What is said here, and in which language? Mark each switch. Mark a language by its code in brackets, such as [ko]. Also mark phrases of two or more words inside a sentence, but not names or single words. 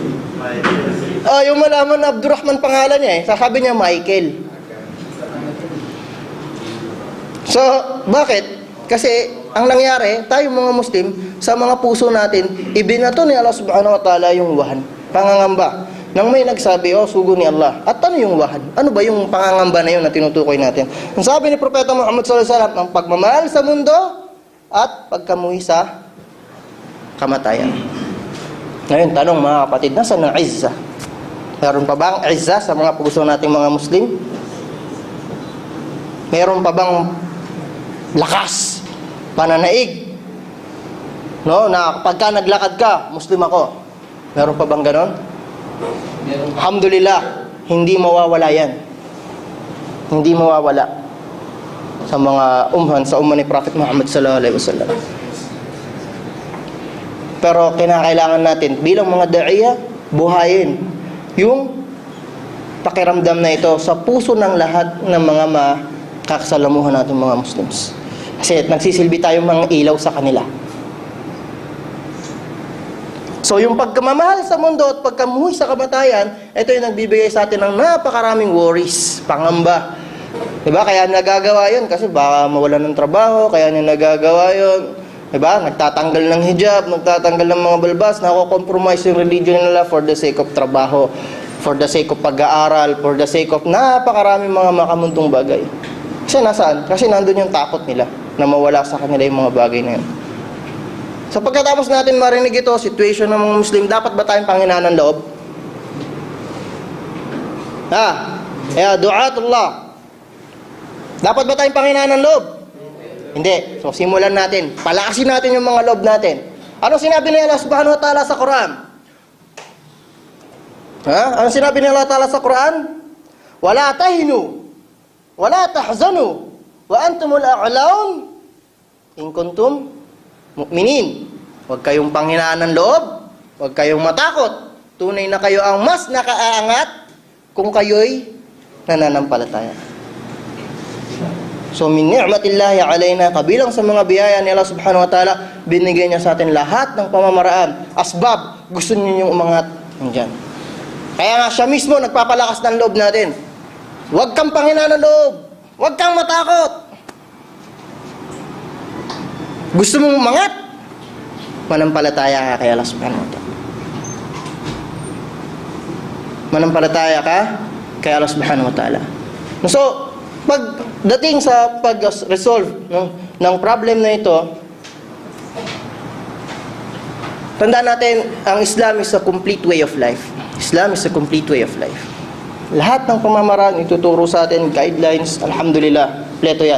[tl] Yung malaman na Abdurrahman pangalan niya sasabi niya Michael. So, bakit? Kasi ang nangyari, tayo mga Muslim, sa mga puso natin, ibinato ni Allah [ar] سبحانه وتعالى [tl] yung wahan, pangangamba. Nang may nagsabi, sugo ni Allah. At ano yung wahan? Ano ba yung pangangamba na yun na tinutukoy natin? Ang sabi ni Propeta Muhammad [ar] صلى الله عليه وسلم, [tl] ang pagmamahal sa mundo at pagkamuhi sa kamatayan. Ngayon, tanong mga kapatid, nasa ng izza? Meron pa bang izza sa mga puso nating mga Muslim? Meron pa bang lakas, pananaig? No, na pagka naglakad ka, Muslim ako. Meron pa bang ganon? Alhamdulillah, hindi mawawala yan. Hindi mawawala sa mga sa umma ni Prophet Muhammad [ar] صلى الله عليه وسلم. [tl] Pero kinakailangan natin bilang mga da'iya, buhayin yung pakiramdam na ito sa puso ng lahat ng mga makakasalamuhan natin mga Muslims. Kasi nagsisilbi tayong mga ilaw sa kanila. So yung pagkamamahal sa mundo at pagkamuhi sa kamatayan, ito yung nagbibigay sa atin ng napakaraming worries, pangamba. Diba? Kaya nagagawa yun kasi baka mawalan ng trabaho, kaya niya nagagawa yun. Diba? Nagtatanggal ng hijab, nagtatanggal ng mga balbas, nako-compromise yung religion nila [en] for the sake of [tl] trabaho, [en] for the sake of [tl] pag-aaral, [en] for the sake of [tl] napakaraming mga makamuntong bagay. Kasi nasaan? Kasi nandun yung takot nila na mawala sa kanila yung mga bagay na yun. So pagkatapos natin marinig ito, situation ng mga Muslim, dapat ba tayong panghinaan ng loob? Du'atullah. Dapat ba tayong panghinaan ng loob? Hindi. So simulan natin. Palakasin natin yung mga loob natin. Ano sinabi ni Allah [ar] سبحانه وتعالى [tl] sa Quran? Ano sinabi ni Allah ta'ala sa Quran? [ar] ولا تهنوا ولا تحزنوا وأنتم الأعلون إن كنتم مؤمنين. [tl] Huwag kayong panghinaan ng loob, huwag kayong matakot. Tunay na kayo ang mas nakaaangat kung kayo'y nananampalataya. [ar] So من نعمة الله علينا, [tl] kabilang sa mga biyaya ni Allah [ar] سبحانه وتعالى, [tl] binigay niya sa atin lahat ng pamamaraan, asbab, gusto niyo yung umangat nandiyan. Kaya nga siya mismo nagpapalakas ng loob natin. Huwag kang panghinaan ng loob, huwag kang matakot. Gusto mong umangat, manampalataya ka kay Allah [ar] سبحانه وتعالى. [tl] Manampalataya ka kay Allah [ar] سبحانه وتعالى. [tl] So, pagdating sa pag-resolve ng problem na ito, tandaan natin, ang Islam [en] is a complete way of life. Islam is a complete way of life. [tl] Lahat ng pamamaraan ituturo sa atin, guidelines, alhamdulillah, kompleto yan.